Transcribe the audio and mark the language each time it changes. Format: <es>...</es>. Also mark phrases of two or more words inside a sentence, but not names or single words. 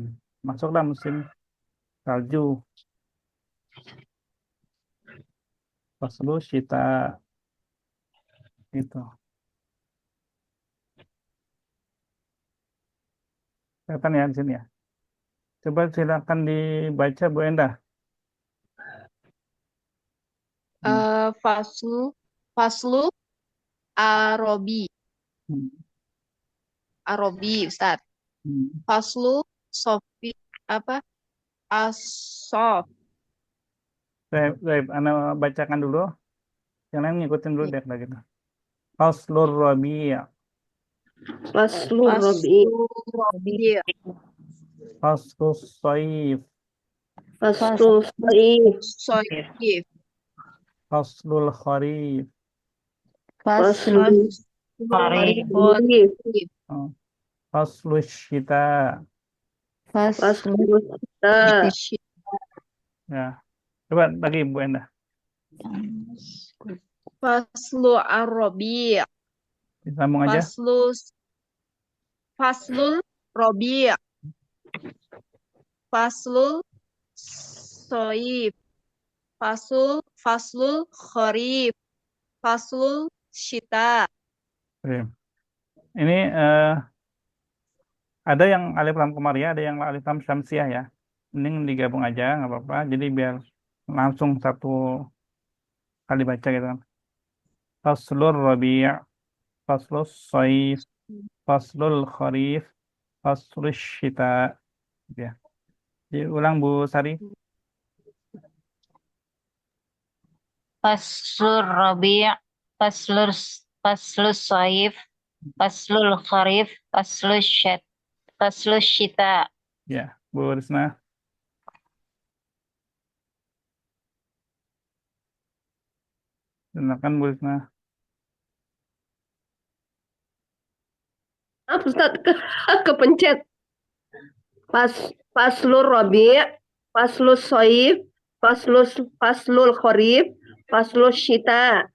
<id>Masuklah musim salju.</id> <ar>فصل الشتاء</ar> <id>itu. Kelihatan ya di sini ya. Coba silakan dibaca Bu Endah.</id> <ar>فصل فصل الربيع Hmm. الربيع أستاذ. Hmm. فصل الصيف apa? Asof.</ar> <id>Baik, Anda bacakan dulu. Yang lain ngikutin dulu deh kayak gitu.</id> <ar>فصل الربيع', فصل الربيع. فصل الربيع. فصل الصيف, فصل الصيف. Soif. فصل الخريف, Faslur Kharif. Kharif. oh, فصل الشتاء. فصل الشتاء.</ar> <id>Ya, coba lagi Bu Endah.</id> <ar>فصل الربيع.</ar> <id>Disambung aja.</id> <ar>فصل الربيع. فصل الصيف. فصل الخريف. فصل الشتاء.</ar> <id>Oke. Ini ada yang</id> <ar>ألف لام قمرية,</ar> <id>ada yang</id> <ar>ألف لام شمسية</ar> <id>ya. Mending digabung aja, nggak apa-apa. Jadi biar langsung satu kali baca gitu kan.</id> <ar>فصل الربيع، فصل الصيف، فصل الخريف، فصل الشتاء.</ar> <id>Gitu ya. Jadi ulang Bu Sari.</id> <ar>فصل الربيع، فصل الصيف، فصل الخريف، فصل الشتاء.</ar> <id>Ya, Bu Risna. Silakan Bu Risna. Apa Ustaz? Kepencet.</id> <ar>فصل الربيع، فصل الصيف، فصل الخريف، فصل الشتاء.</ar>